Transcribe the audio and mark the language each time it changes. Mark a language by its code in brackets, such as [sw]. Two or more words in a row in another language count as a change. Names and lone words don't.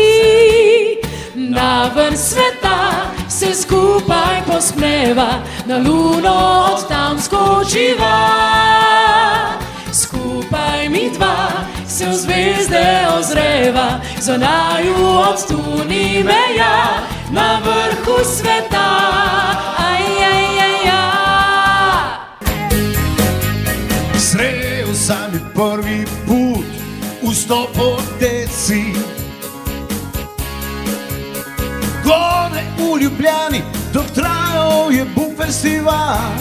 [sl] Na vrh sveta se skupaj posmeva, na luno od tam skočiva. Skupaj mi dva se v zvezde ozreva, za naju od tu ni meja, na vrhu sveta. [hr] Sreo sam je prvi put u Stopoteci, gore u Ljubljani, dok trajao je Bum festival.